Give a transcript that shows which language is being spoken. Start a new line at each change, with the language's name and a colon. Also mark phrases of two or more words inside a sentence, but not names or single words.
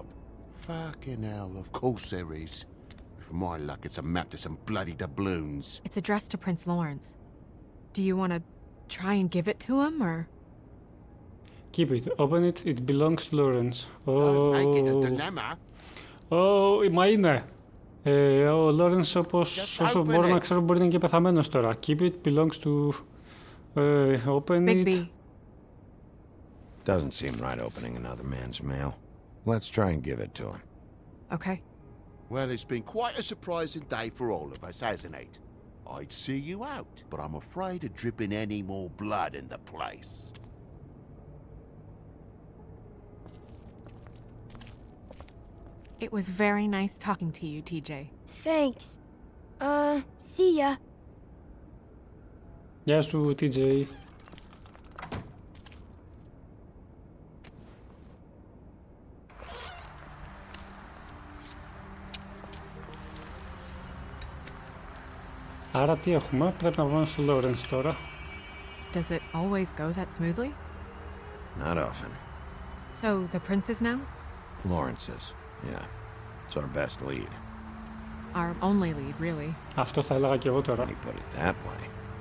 English: Fucking hell, of course there is. For my luck, it's a map to some bloody doubloons. It's addressed to Prince Lawrence. Do you want to try and give it to him, or...? Keep it. Open it. It belongs to Lawrence. Don't make it a Oh, dilemma.
Greek: μα είναι. Ο Lawrence, όπως όσο μπορώ να ξέρω, μπορεί να είναι και πεθαμένος τώρα.
English: Keep it. Belongs to... open Big it. B. Doesn't seem right opening another man's mail. Let's try and give it to him. Okay. Well, it's been quite a surprising day for all of us, hasn't it? I'd see you out, but I'm afraid of dripping any more blood in the place. It was very nice talking to you, TJ. Thanks. See ya.
Greek: Γεια σου, TJ. Άρα τι έχουμε, πρέπει να πάμε στο Lawrence τώρα.
English: Does it always go that smoothly? Not often. So, the princes now? Lawrence's, yeah. It's our best lead. Our only lead, really.
Greek: Αυτό θα έλεγα και εγώ τώρα.
English: When you put it that way.